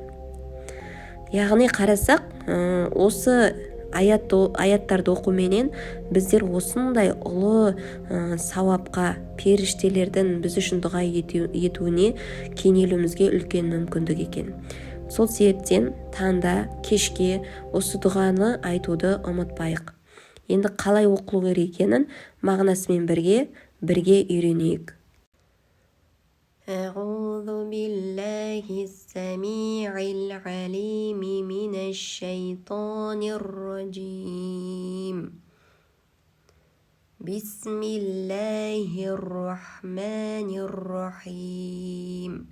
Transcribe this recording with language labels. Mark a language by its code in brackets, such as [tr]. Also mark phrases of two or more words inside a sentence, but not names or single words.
[kk] Яғни қарасақ, осы аяттарды оқуменен біздер осындай ұлы сауапқа, періштелердің біз үшін дұға етуіне кенелуімізге үлкен мүмкіндік екен. Сол себептен таңда, кешке осы дұғаны айтуды ұмытпайық. Енді қалай оқылу керек екенін мағынасымен бірге үйренейік. [ar] أعوذ بالله السميع العليم من الشيطان الرجيم بسم الله الرحمن الرحيم